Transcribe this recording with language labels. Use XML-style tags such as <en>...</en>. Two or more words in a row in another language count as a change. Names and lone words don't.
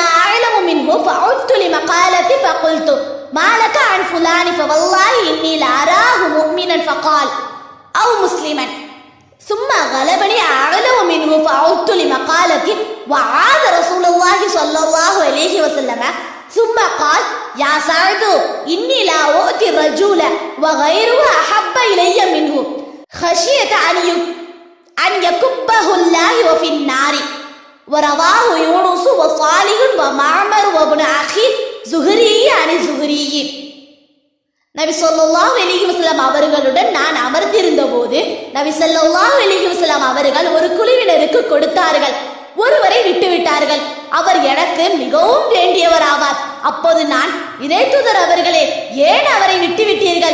<ar>أعلم منه فعدت لمقالتي فقلت ما لك عن فلان فوالله إني لا أراه مؤمنا فقال أو مسلما ثم غلبني أعلم منه فعدت لمقالتي وعاد رسول الله صلى الله عليه وسلم ثم قال يا سعد إني لا أؤتي الرجل وغيره أحب إلي منه خشية أن يكبه الله وفي النار. ورواه يونس وصالح ومعمر وابن أخي زهري عن زهري.</ar> <ta>நபி ஸல்லல்லாஹு அலைஹி வஸல்லம் அவர்களுடன் நான் அமர்ந்திருந்த போது நபி ஸல்லல்லாஹு அலைஹி வஸல்லம் அவர்கள் ஒரு குழுவினருக்கு கொடுத்தார்கள். ஒருவரை விட்டுவிட்டார்கள். அவர் எனக்கு மிகவும் வேண்டியவர் ஆவார். அப்போது நான், இறைத்தூதர் அவர்களே, ஏன் அவரை விட்டுவிட்டீர்கள்?</ta>